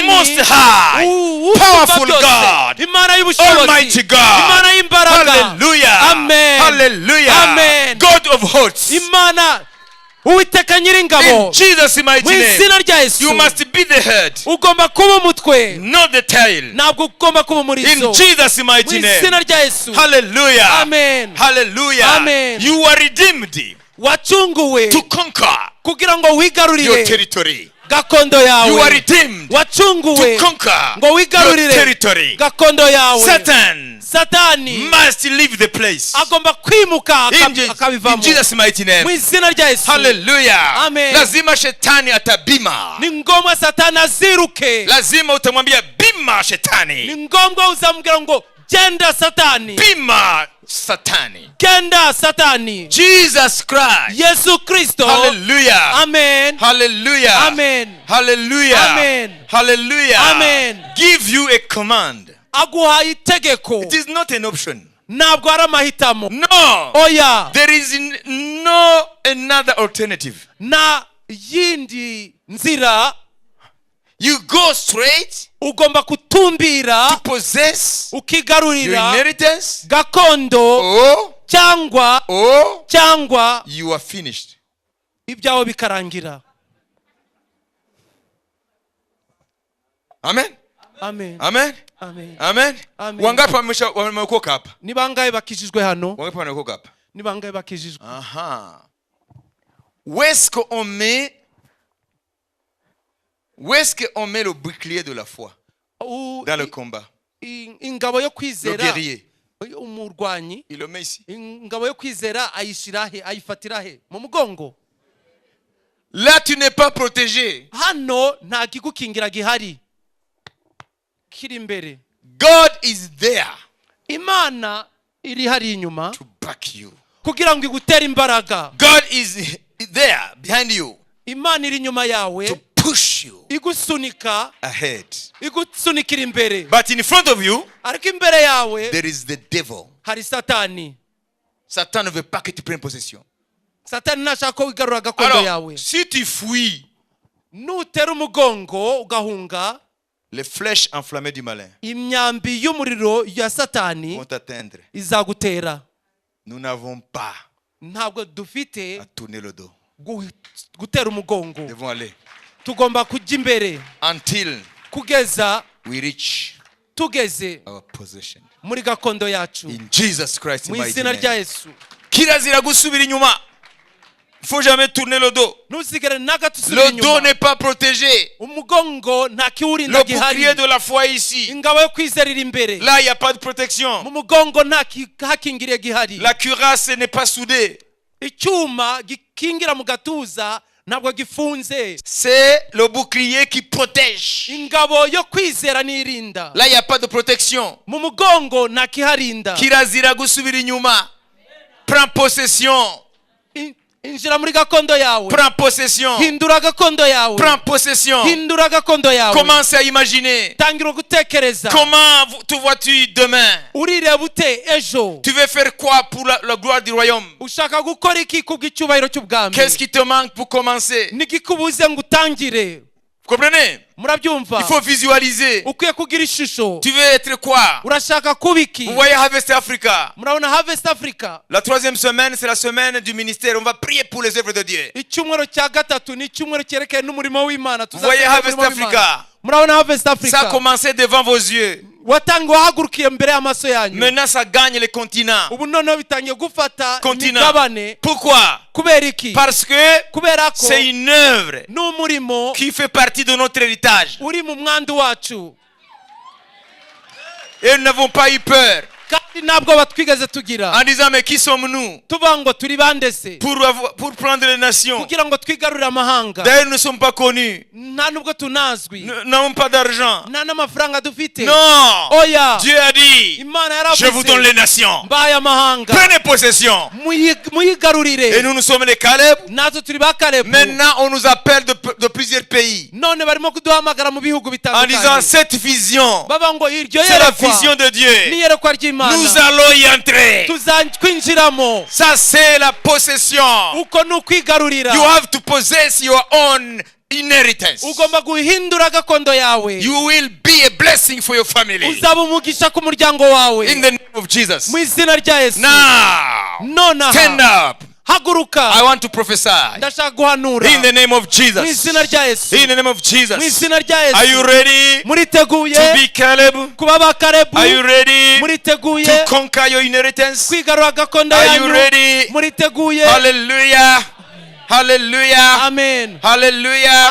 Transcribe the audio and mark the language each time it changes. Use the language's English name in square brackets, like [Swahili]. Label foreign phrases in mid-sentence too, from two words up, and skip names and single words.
[English] Most High, Powerful God, [Kinyarwanda] Imana y'ubushobozi, [English] Almighty God. [Kinyarwanda] Imana y'imbaraga. [English] Hallelujah. [Kinyarwanda] Amen. [English] Hallelujah. [Kinyarwanda] Amen. [English] God of hosts. [Kinyarwanda] Imana Uwiteka nyiringabo. [English] In Jesus' mighty [Kinyarwanda] Mu izina [English] name. [Kinyarwanda] rya Yesu. [English] You must be the head, [Kinyarwanda] Ugomba kuba umutwe, [English] not the tail. [Kinyarwanda] ntabwo ugomba kuba umurizo. [English] In Jesus' [Kinyarwanda] Mu [English] mighty [Kinyarwanda] izina [English] name. [Kinyarwanda] rya Yesu. [English] Hallelujah. [Kinyarwanda] Amen. [English] Hallelujah. [Kinyarwanda] Amen. [English] You are redeemed [Kinyarwanda] Wacunguwe [English] to conquer [Kinyarwanda] kugira ngo [English] your [Kinyarwanda] wigarurire [English] territory. [Kinyarwanda] gakondo [English] You [Kinyarwanda] yawe. [English] are redeemed [Kinyarwanda] Wacunguwe [English] to conquer [Kinyarwanda] ngo [English] your [Kinyarwanda] wigarurire [English] territory. [Kinyarwanda] gakondo yawe. [English] Satan [Kinyarwanda] Satani [English] must leave the place. [Kinyarwanda] agomba kwimuka [English] In [Kinyarwanda] akabivamo [English] Jesus' mighty [Kinyarwanda] mu [English] name. [Kinyarwanda] izina rya Yesu. [English] Hallelujah. [Kinyarwanda] Amen. [Swahili] Lazima shetani atabima. [Kinyarwanda] Ni ngombwa Satani aziruke. [Swahili] Lazima utamwambia bima [Kinyarwanda] Ni [Swahili] shetani. [Kinyarwanda] ngombwa uzamubwira ngo genda Satani, [Swahili] Bima satani. [Kinyarwanda] genda Satani. [English] Jesus Christ. [Kinyarwanda] Yesu Kristo. [English] Hallelujah. [Kinyarwanda] Amen. [English] Hallelujah. [Kinyarwanda] Amen. [English] Hallelujah. [Kinyarwanda] Amen. [English] Hallelujah. [Kinyarwanda] Amen. [English] Give you a command. [Kinyarwanda] Aguha itegeko. [English] It is not an option. [Kinyarwanda] Ntabwo ari amahitamo. [English] No. [Kinyarwanda] Oya. [English] There is no another alternative. [Kinyarwanda] Na yindi nzira. [English] You go straight [Kinyarwanda] Ugomba kutumbira [English] to possess your [Kinyarwanda] ukigarurira [English] inheritance, [Kinyarwanda] gakondo [English] or [Kinyarwanda] cyangwa [English] you are finished. [Kinyarwanda] ibyawe bikarangira. Amen. Amen. Amen. Amen. Amen. Amen. [Swahili] Wangapi wameokoka hapa? [Kinyarwanda] Ni bangahe bakijijwe hano? [Swahili] Wangapi wameokoka hapa? [Kinyarwanda] Ni bangahe bakijijwe? Aha. [French] Où est-ce qu'on met le bouclier de la foi dans le combat? [Kinyarwanda] Ingabo yo [French] Le [Kinyarwanda] kwizera, [French] guerrier. [Kinyarwanda] umurwanyi, [French] Il le met ici. [Kinyarwanda] ingabo yo kwizera ayishira he, ayifatira he? Mu mugongo. [French] Là, tu n'es pas protégé. [Kinyarwanda] Hano nta kigukingira gihari kiri imbere. [English] God is there [Kinyarwanda] Imana iri hari inyuma [English] to back you. [Kinyarwanda] kugira ngo igutere imbaraga. [English] God is there behind you [Kinyarwanda] imana iri inyuma yawe [English] to push you [Kinyarwanda] igusunika [English] ahead. [Kinyarwanda] igusunikira imbere, [English] But in front of you, [Kinyarwanda] ariko imbere yawe [English] there is the devil. [Kinyarwanda] hari satani. [French] Satan ne veut pas que tu prennes possession. [Kinyarwanda] Satani ntashaka ko wigarura gakondo [French] Alors, [Kinyarwanda] yawe. [French] si tu fuis [Kinyarwanda] Nutera umugongo ugahunga, [French] les flèches enflammées du malin [Kinyarwanda] imyambi y'umuriro ya satani [French] vont t'atteindre. [Kinyarwanda] izagutera. [French] Nous n'avons pas [Kinyarwanda] Ntabwo dufite [French] à tourner le dos. [Kinyarwanda] gutera umugongo, [French] Nous devons aller [Kinyarwanda] tugomba kujya imbere [English] until [Kinyarwanda] kugeza [English] we reach [Kinyarwanda] tugeze [English] our possession. [Kinyarwanda] muri gakondo yacu, [English] In Jesus Christ's [Kinyarwanda] mu [English] mighty [Kinyarwanda] izina rya [English] name. [Kinyarwanda] Yesu. Kirazira gusubira inyuma. [French] Il faut jamais tourner le dos. [Kinyarwanda] Ntusigare na gato usubira [French] Le dos [Kinyarwanda] inyuma. [French] n'est pas protégé. [Kinyarwanda] Umugongo nta kiwurinda [French] Le [Kinyarwanda] gihari. [French] bouclier de la foi ici. [Kinyarwanda] Ingabo yo kwizera iri imbere. [French] Là, il n'y a pas de protection. [Kinyarwanda] Mu mugongo nta hakingiriye gihari. [French] La cuirasse n'est pas soudée. [Kinyarwanda] Icyuma gikingira mu gatuza ntabwo gifunze. [French] C'est le bouclier qui protège. [Kinyarwanda] Ingabo yo kwizera nirinda. [French] Là, il n'y a pas de protection. [Kinyarwanda] Mu mugongo nta kiharinda. Kirazira gusubira inyuma. [French] Prends possession. [Kinyarwanda] Injira muri gakondo yawe. [French] Prends possession. [Kinyarwanda] Hindura gakondo yawe. [French] Prends possession. [Kinyarwanda] Hindura gakondo yawe. [French] Commence à imaginer. [Kinyarwanda] Tangira gutekereza. [French] Comment te vois-tu demain? [Kinyarwanda] Urireba ute ejo? [French] Tu veux faire quoi pour la gloire du royaume? [Kinyarwanda] Ushaka gukora iki kubw'icyubahiro cy'ubwami? [French] Qu'est-ce qui te manque pour commencer? [Kinyarwanda] Nigikubuze ngo utangire. [French] Vous comprenez? [Kinyarwanda] Murabyumva? [French] Il faut visualiser. [Kinyarwanda] Ukwiye kugira ishusho. [French] Tu veux être quoi? [Kinyarwanda] Urashaka kuba iki? [French] Vous voyez Harvest Africa. [Kinyarwanda] Murabona Harvest Africa. [French] La 3e semaine, c'est la semaine du ministère. On va prier pour les œuvres de Dieu. [Kinyarwanda] Icyumweru cya gatatu ni icyumweru cyerekeye n'umurimo w'Imana. [French] Vous voyez Harvest Africa. [Kinyarwanda] Murabona Harvest Africa. [French] Ça a commencé devant vos yeux. [Kinyarwanda] wahagurukiye mbere y'amaso yanyu. [French] Maintenant, ça gagne les continents. [Kinyarwanda] Ubu noneho bitangiye gufata [French] Continent. [Kinyarwanda] imigabane. [French] Pourquoi? [Kinyarwanda] Kubera iki? [French] Parce que [Kinyarwanda] kubera ko [French] c'est une œuvre [Kinyarwanda] n'umurimo [French] qui fait partie de notre héritage. [Kinyarwanda] uri mu mwandu wacu. [French] Et nous n'avons pas eu peur [Kinyarwanda] kandi ntabwo batwigeze tugira [French] en disant mais qui sommes-nous [Kinyarwanda] tuvuga ngo turi bande se [French] pour prendre les nations. [Kinyarwanda] kugira ngo twigarurire amahanga. [French] D'ailleurs, nous ne sommes pas connus. [Kinyarwanda] nta nubwo tunazwi, [French] Nous n'avons pas d'argent. [Kinyarwanda] nta n'amafaranga dufite. [French] Non. [Kinyarwanda] Oya, [French] Dieu a dit, [Kinyarwanda] Imana [French] je vous donne [Kinyarwanda] yaravuze [French] les nations. [Kinyarwanda] mbaye amahanga [French] Prenez possession. Et [Kinyarwanda] muyigarurire. [French] nous sommes les Caleb. [Kinyarwanda] natwe turi ba Kalebu. [French] Maintenant, on nous appelle de plusieurs pays [Kinyarwanda] none barimo kuduhamagara mu bihugu [French] en disant [Kinyarwanda] bitandukanye [French] cette vision, [Kinyarwanda] baba ngo iryo [French] c'est la [Kinyarwanda] yerekwa [French] vision de Dieu. [Kinyarwanda] n'iyerekwa ry'Imana [French] Nous allons y entrer. [Kinyarwanda] twinjiramo. [French] Ça, c'est la possession. [Kinyarwanda] uko ni ukwigarurira. [English] You have to possess your own inheritance. [Kinyarwanda] ugomba guhindura gakondo yawe. [English] You will be a blessing for your family. [Kinyarwanda] uzaba umugisha ku muryango wawe [English] In the name of Jesus. [Kinyarwanda] mu izina rya Yesu. [English] Now, [Kinyarwanda] nonaha [English] stand up. [Kinyarwanda] haguruka. [English] I want to prophesy. [Kinyarwanda] ndashaka guhanura [English] In the name of [Kinyarwanda] mu [English] Jesus. [Kinyarwanda] izina rya Yesu. [English] In the name of [Kinyarwanda] mu [English] Jesus. [Kinyarwanda] izina rya [English] Are you [Kinyarwanda] Yesu. [English] ready [Kinyarwanda] muriteguye [English] to be Caleb? [Kinyarwanda] kuba ba Kalebu? [English] Are you ready [Kinyarwanda] muriteguye [English] to conquer your inheritance? [Kinyarwanda] kwigarura gakondo [English] Are you [Kinyarwanda] yanyu? [English] ready? [Kinyarwanda] muriteguye? [English] Hallelujah. Hallelujah. [Kinyarwanda] amen [English] Hallelujah.